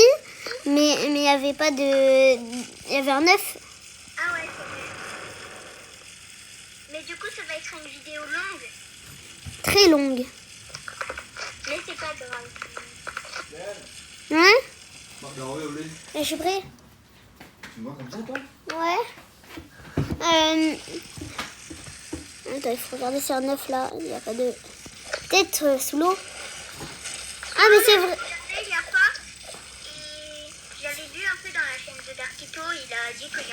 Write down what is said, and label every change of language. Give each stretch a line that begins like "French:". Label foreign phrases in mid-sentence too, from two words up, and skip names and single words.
French: Mais il n'y avait pas de... Il y avait un œuf. Ah ouais, c'est vrai. Mais du coup, ça va être une vidéo longue. Très longue. Mais c'est pas grave. Hein?
Vietnamese: Bắt đầu yêu đi.
French: Et je suis prêt. Tu vois comme ça, toi? Ouais. Attends, il faut regarder sur un œuf là. Il n'y a pas de. Peut-être sous l'eau. Ah, mais c'est vrai. Il n'y a pas. Et j'avais vu un peu dans la chaîne de Darkito, il a dit qu'il y en